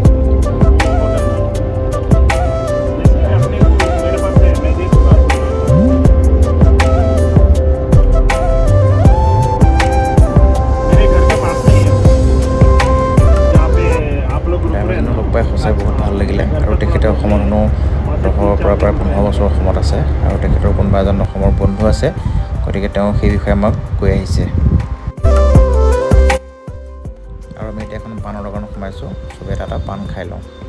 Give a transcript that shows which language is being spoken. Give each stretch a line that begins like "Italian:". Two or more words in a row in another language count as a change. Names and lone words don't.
Hindi: जैसे अपने को मेरे पास है, मैं देखूँगा। मेरे घर के पास में ही है जहाँ पे आप लोग रुक रहे हैं ना।
Assamese: লগ পাই সঁচাই বহুত ভাল লাগিলে আৰু তেখেতে অসমত 10ৰ পৰা প্ৰায় 15 বছৰ অসমত আছে আৰু তেখেতৰ কোনোবা এজন অসমৰ বন্ধু আছে, গতিকে তেওঁ সেই বিষয়ে আমাক কৈ আহিছে। আৰু আমি এতিয়া এখন পাণৰ দোকানত সোমাইছোঁ, চবেই এটা পাণ খাই লওঁ।